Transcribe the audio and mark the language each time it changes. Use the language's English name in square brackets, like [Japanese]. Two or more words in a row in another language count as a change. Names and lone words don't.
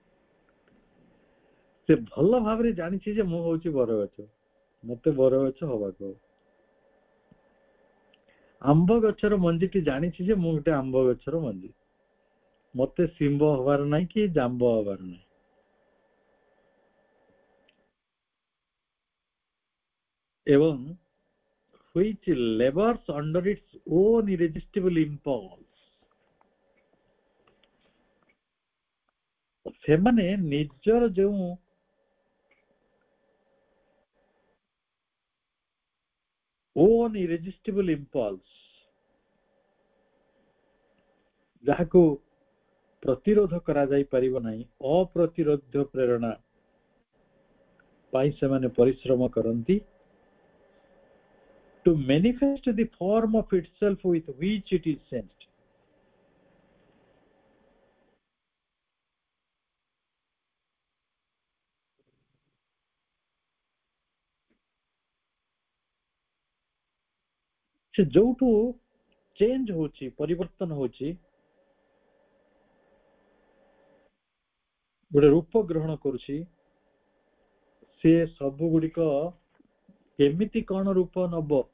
[Odia] ସେ ଭଲ ଭାବରେ ଜାଣିଛି ଯେ ମୁଁ ହଉଛି ବରଗଛ, ମତେ ବରଗଛ ହବାକୁ ହବ। ଆମ୍ବ ଗଛର ମଞ୍ଜିଟି ଜାଣିଛି ଯେ ମୁଁ ଗୋଟେ ଆମ୍ବ ଗଛର ମଞ୍ଜି, ମତେ ଶିମ୍ବ ହବାର ନାହିଁ କି ଜାମ୍ବ ହବାର ନାହିଁ। [English] ଏବଂ which labors under its own irresistible impulse, [Odia] ସେମାନେ ନିଜର ଯେଉଁ [English] own irresistible impulse, [Odia] ଯାହାକୁ ପ୍ରତିରୋଧ କରାଯାଇ ପାରିବ ନାହିଁ, ଅପ୍ରତିରୋଧ୍ୟ ପ୍ରେରଣା ପାଇଁ ସେମାନେ ପରିଶ୍ରମ କରନ୍ତି, [English] to manifest the form of itself with which it is sensed. [Odia] ସେ ଯୋଉଠୁ ଚେଞ୍ଜ ହଉଛି, ପରିବର୍ତ୍ତନ ହଉଛି, ଗୋଟେ ରୂପ ଗ୍ରହଣ କରୁଛି, ସେ ସବୁ ଗୁଡିକ କେମିତି କଣ ରୂପ ନବ,